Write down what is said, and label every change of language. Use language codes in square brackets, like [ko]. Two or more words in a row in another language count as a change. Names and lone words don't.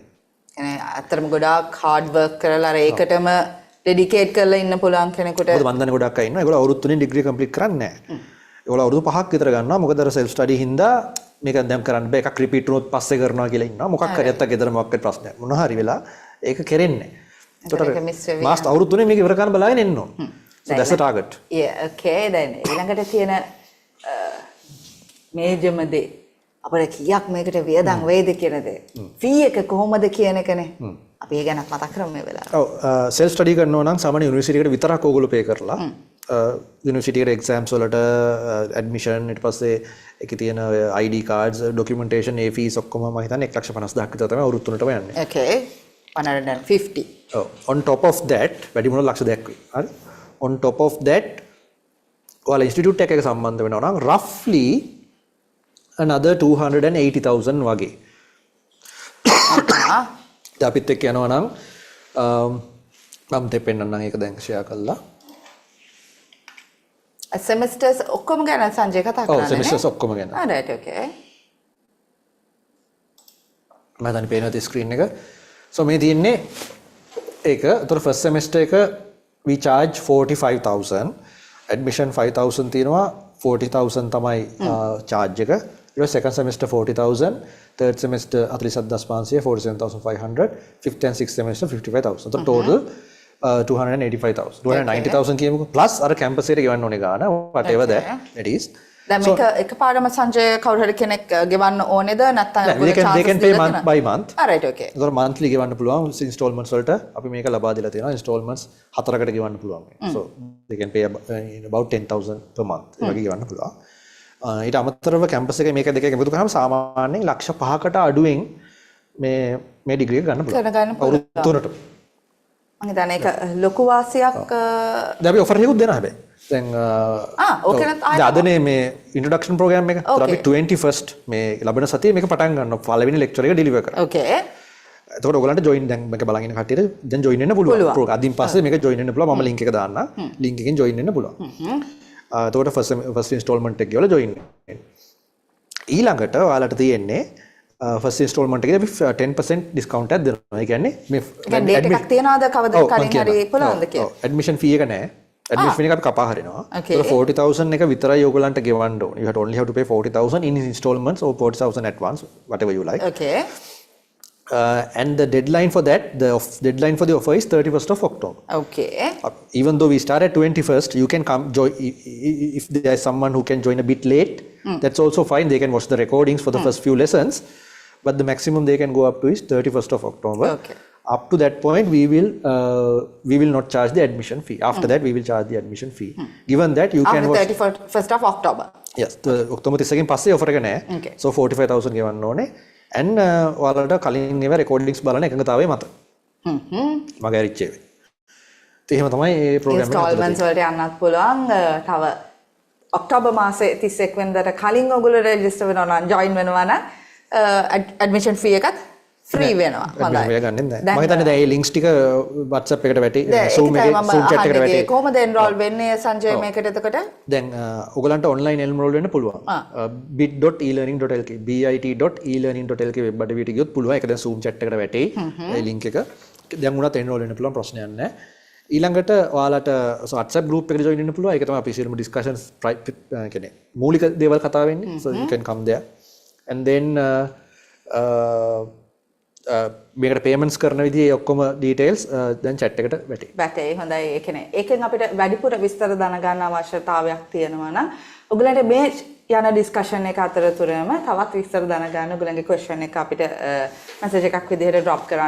[si] අතරම ගොඩාක් [en] hard work [si] කරලා අර ඒකටම dedicate කරලා ඉන්න පුළුවන් කෙනෙකුට මොකද මන් දන්නේ ගොඩක් අය ඉන්නවා ඒගොල්ලෝ අවුරුදු 3 [en] degree complete [si] කරන්නේ නැහැ. ඒගොල්ලෝ අවුරුදු 5ක් විතර ගන්නවා මොකද අර [en] self study [si] හින්දා මේක දැන් කරන්න බෑ එකක් රිපීට් වුණොත් පස්සේ කරනවා කියලා ඉන්නවා මොකක් හරි නැත්තම් ගෙදර මොකක් හරි ප්‍රශ්නයක් මොනවා හරි වෙලා ඒක කෙරෙන්නේ නැහැ. මාස් අවුරුදු 3 මේක ඉවර කරන්න බලාගෙන ඉන්න ඕන. [en] So that's the target. Yeah, okay. [si] දැන් ඊළඟට තියෙන මේජම දේ අපිට කීයක් මේකට වියදම් වෙයිද කියන දේ. ෆී එක කොහොමද කියන එකනේ. අපි ඒ ගැන මතක් කරමු මේ වෙලාවට. ඔව් [en] self study [si] කරනවා නම් සාමාන්‍ය යුනිවර්සිටි එකට විතරක් ඕගොල්ලෝ පේ කරලා යුනිවර්සිටි එකේ එක්සෑම්ස් වලට ඇඩ්මිෂන් ඊට පස්සේ ඒකේ තියෙන [en] ID cards documentation [si] ඒ fees ඔක්කොම මම හිතන්නේ 1,50,000ක් විතර තමයි අවුරුදු 3ටම යන්නේ. Okay. 150. ඔව් [en] on top of that [si] වැඩි මොන ලක්ෂ දෙයක් වෙයි. හරි. [en] On top of that [si] ඔයාලා ඉන්ස්ටිටියුට් එකක සම්බන්ධ වෙනවා නම් [en] roughly another 280,000 [si] වගේ. අපිත් එක්ක යනවා නම් මම දෙපෙන්නම් ඒක දැන් ෂෙයා කළා. semesters ඔක්කොම ගැන සංජය කතා කරන්නේ. ඔව් semesters ඔක්කොම ගැන. [en] right okay. [si] මම දැන් පේනවා ස්ක්‍රීන් එක. so මේ තියෙන්නේ ඒක. ඒතර [en] first semester [si] එක [en] we charge 45,000. [si] admission 5,000 තියෙනවා 40,000 තමයි charge එක. [en] second semester 40,000, third semester 47,500, 47,500, fifth and sixth semester 55,000. So total 285,000, 290,000 කියමුකෝ plus [si] අර campus එකට ගෙවන්න ඕනේ ගාන [en] whatever that it is. [si] දැන් මේක එකපාරම සංජය කවුරු හරි කෙනෙක් ගෙවන්න ඕනේද නැත්නම් [en] they can pay month by month. right okay. [si] ඒතර monthly ගෙවන්න පුළුවන් installments වලට අපි මේක ලබා දීලා තියෙනවා installments 4කට ගෙවන්න පුළුවන්. [en] So they can pay about 10,000 per month. [si] ඒ වගේ ගෙවන්න පුළුවන්. ඊට අමතරව කැම්පස් එකේ මේක දෙක එකතු කරාම සාමාන්‍යයෙන් ලක්ෂ 5කට අඩුවෙන් මේ ඩිග්‍රී එක ගන්න පුළුවන්. අවුරුදු 3ට. මම හිතන්නේ ඒක ලොකු වාසියක් දැන් අපි ඔෆර් එකකුත් දෙනවා හැබැයි. දැන් ඕකේ නත් අදනේ මේ [en] introduction program [si] එක. ඒතර අපි 21st මේ ලබන සතියේ මේක පටන් ගන්නවා. පළවෙනි ලෙක්චර් එක ඩෙලිවර් කරා. ඕකේ. එතකොට ඔයගලන්ට ජොයින් දැන් මේක බලන් ඉන්න කට්ටියට දැන් ජොයින් වෙන්න පුළුවන්. අදින් පස්සේ මේක ජොයින් වෙන්න පුළුවන්. මම ලින්ක් එක දාන්නම්. ලින්ක් එකෙන් ජොයින් වෙන්න පුළුවන්. එතකොට [en] first installment [si] එක කියලා join වෙන්න. ඊළඟට ඔයාලට තියෙන්නේ [en] first installment [si] එකේ අපි [en] 10% discount [si] එකක් දෙනවා. ඒ කියන්නේ මේ date එකක් තියනවාද කවද කලින් හරි පුළුවන්ද කියලා. [en] admission fee [si] එක නෑ. [en] admission fee [si] එක අපි කපා හරිනවා. ඒක 40,000 එක විතරයි ඔයගලන්ට ගෙවන්න ඕනේ. [en] You only have to pay 40,000 in installments or 40,000 advance whatever you like. Okay. And the deadline for that, deadline for the offer is 31st of October. Okay. Even though we start at 21st, you can come join if there is someone who can join a bit late. That's also fine. They can watch the recordings for the first few lessons, but the maximum they can go up to is 31st of October. Okay. Up to that point, we will not charge the admission fee. After that, we will charge the admission fee. Given that you can watch 31st of October. [si] Yes, October 30 එකෙන් පස්සේ offer එක නැහැ. Okay. So 45,000 ගෙවන්න ඕනේ. and ඔයාලට කලින් ඒවා recordings බලන එකඟතාවය මත. මගේ ඇරිච්ච ඒවා. එහෙම තමයි මේ ප්‍රෝග්‍රෑම් එක. installments වලට යන්නත් පුළුවන්. තව ඔක්තෝබර් මාසේ 31 වෙනිදාට කලින් ඔයගොල්ලෝ රෙජිස්ටර් වෙනවා නම් ජොයින් වෙනවා නම් [en] admission fee [si] එකත් free වෙනවා. හොඳයි. මම ගන්නෙ නැහැ. මම හිතන්නේ දැන් මේ links ටික WhatsApp එකට වැටි Zoom එකේ Zoom chat එකට වැටි. කොහොමද enroll වෙන්නේ සංජය මේකට එතකොට? දැන් ඔයගලන්ට [en] online enroll [si] වෙන්න පුළුවන්. bit.elearning.lk bit.elearning.lk web අඩවියට ගියොත් පුළුවන්. ඒක දැන් Zoom chat එකට වැටි. ඒ link එක. දැන් උනත් enroll වෙන්න පුළුවන් ප්‍රශ්නයක් නැහැ. ඊළඟට ඔයාලට WhatsApp group එකට join වෙන්න පුළුවන්. ඒක තමයි අපි සියලුම discussions කියන්නේ මූලික දේවල් කතා වෙන්නේ. [en] So you can come there. And then [si] මේකට payments කරන විදිහේ ඔක්කොම details දැන් chat එකට වැටේ. වැටේ. හොඳයි. ඒ කියන්නේ ඒකෙන් අපිට වැඩිපුර විස්තර දැනගන්න අවශ්‍යතාවයක් තියෙනවා නම් ඔයගලන්ට මේ යන discussion එක අතරතුරම තවත් විස්තර දැනගන්න ඔයගලන්ගේ question එක අපිට message එකක් විදිහට drop කරන්න.